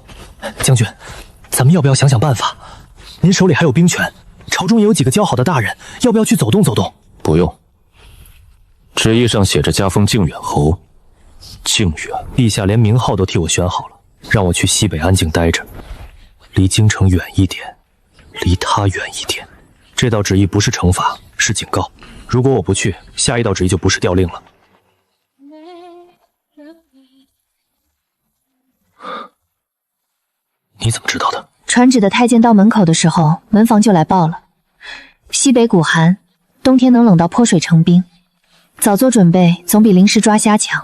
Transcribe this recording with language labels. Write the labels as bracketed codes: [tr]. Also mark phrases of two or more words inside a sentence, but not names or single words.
[zh] 將軍，咱們要不要想想辦法？您手裡還有兵權，朝中也有幾個交好的大人，要不要去走動走動？不用，旨意上寫着加封靖遠侯。靖遠，陛下連名號都替我選好了，讓我去西北安靜待着，離京城遠一點，離他遠一點。這道旨意不是懲罰，是警告。如果我不去，下一道旨意就不是調令了。你怎麼知道的？传旨的太监到门口的时候，门房就来報了。西北骨寒，冬天能冷到潑水成冰，早做準備總比臨時抓瞎強。